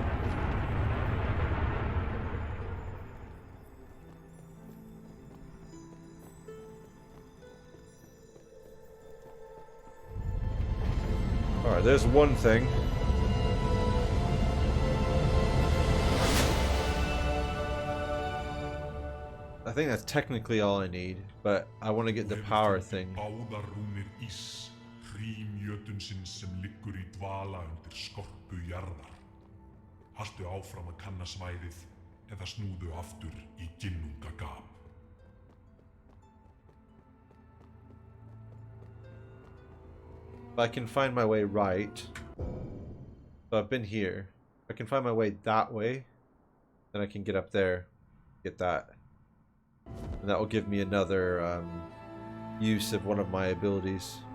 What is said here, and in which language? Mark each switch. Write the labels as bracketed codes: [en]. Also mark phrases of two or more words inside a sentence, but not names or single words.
[en] Alright, there's one thing. I think that's technically all I need, but I want to get the power thing. [is] Báðar rúnir ís, hrím jötunsins sem liggur í dvala undir skorpu jarðar. Haltu áfram að kanna svæðið eða snúðu aftur í ginnungagap. [en] If I can find my way right, so I've been here. If I can find my way that way, then I can get up there, get that. And that will give me another use of one of my abilities.